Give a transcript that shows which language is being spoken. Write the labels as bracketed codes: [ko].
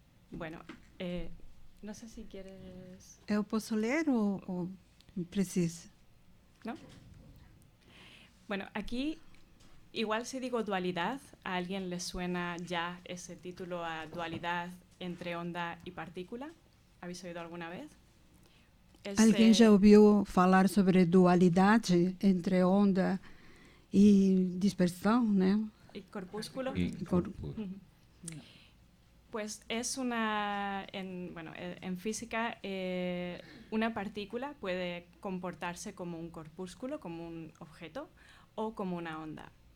[es] Bueno, no sé si quieres... [pt] Eu posso ler ou precisa? [es] ¿No? Bueno, aquí, igual si digo dualidad, ¿a alguien le suena ya ese título a dualidad entre onda y partícula? ¿Habéis oído alguna vez? [pt] Alguém já ouviu falar sobre dualidade entre onda e dispersão, né? [es] ¿Y corpúsculo? Corpúsculo. Pues es una, en física, una partícula puede comportarse como un corpúsculo, como un objeto, o como una onda.